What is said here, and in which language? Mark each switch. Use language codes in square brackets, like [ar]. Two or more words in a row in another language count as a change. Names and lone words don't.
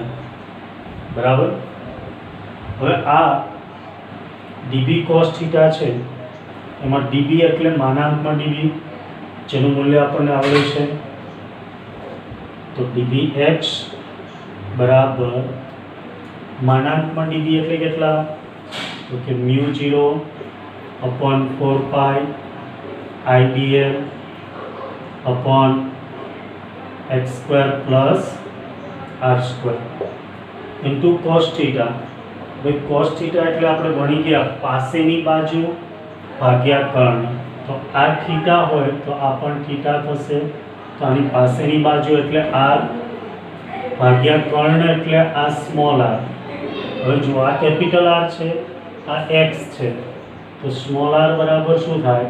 [gu] બરાબર. હવે આ db cos θ છે એમાં db એટલે માનાંકમાં db જેનું મૂલ્ય આપણને આવડે છે. તો dbx બરાબર માનાંકમાં db એટલે કેટલા? તો કે [en] μ0 upon 4 pi idl upon x square plus r square into cos theta. [gu] ભાઈ [en] cos theta [gu] એટલે આપણે ભણી ગયા પાસેની બાજુ ભાગ્યા કર્ણ. તો આ થીટા હોય તો આ પણ થીટા થશે. તો આની પાસેની બાજુ એટલે r ભાગ્યા કર્ણ એટલે આ સ્મોલ r. હવે જો આ કેપિટલ R છે, આ x છે, તો સ્મોલ r બરાબર શું થાય?